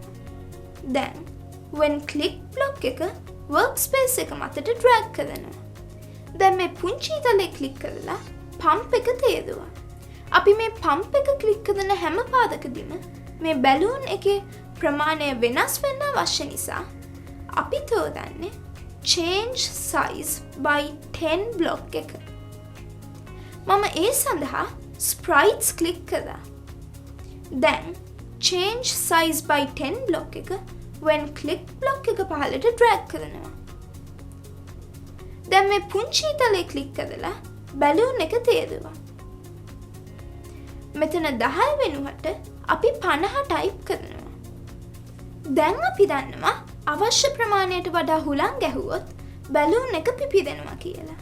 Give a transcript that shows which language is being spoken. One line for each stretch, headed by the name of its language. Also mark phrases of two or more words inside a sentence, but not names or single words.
Sinhala: දැන්
English: when click block
Sinhala: එක workspace එක මතට drag කරනවා. දැන් මේ පුංචි තලේ ක්ලික් කරලා පම්ප් එක තේරුවා. අපි මේ පම්ප් එක ක්ලික් කරන හැම පාදකදීම මේ බැලූන් එකේ ප්‍රමාණය වෙනස් වෙන්න අවශ්‍ය නිසා අපි තෝරන්නේ
English: change size by 10 block
Sinhala: එක. මම ඒ සඳහා sprites ක්ලික් කරා. දැන්
English: change size by 10 block
Sinhala: එක
English: when click block
Sinhala: එක පහළට drag කරනවා. දැන් මේ පුංචි තලේ ක්ලික් කරලා බැලූන් එක තේරුවා. මෙතන 10 වෙනුවට අපි 50 ටයිප් කරනවා. දැන් අපි දන්නවා අවශ්‍ය ප්‍රමාණයට වඩා හුලං ගැහුවොත් බැලූන් එක පිපිදෙනවා කියලා.